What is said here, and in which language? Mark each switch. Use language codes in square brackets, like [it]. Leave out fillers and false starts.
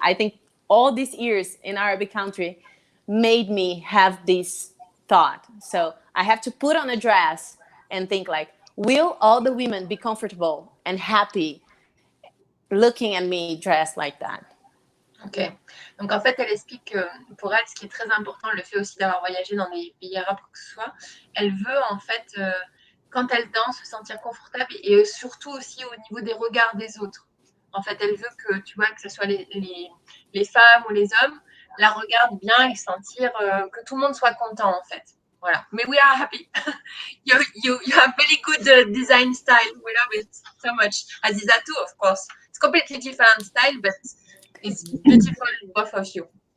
[en] I think all these years in Arabic country made me have this thought. So I have to put on a dress and think like, will all the women be comfortable and happy looking at me dressed like that? Ok. [fr] Donc en fait, elle explique que pour elle, ce qui est très important, le fait aussi d'avoir voyagé dans des pays arabes, quoi que ce soit, elle veut en fait, quand elle danse, se sentir confortable et surtout aussi au niveau des regards des autres. En fait, elle veut que, tu vois, que ce soit les femmes ou les hommes, la regardent bien et sentir que tout le monde soit content en fait. Voilà. Mais [en] we are happy. you have very good design style. We love it so much. Aziza too, of course. It's completely different style, but it's beautiful, both of you.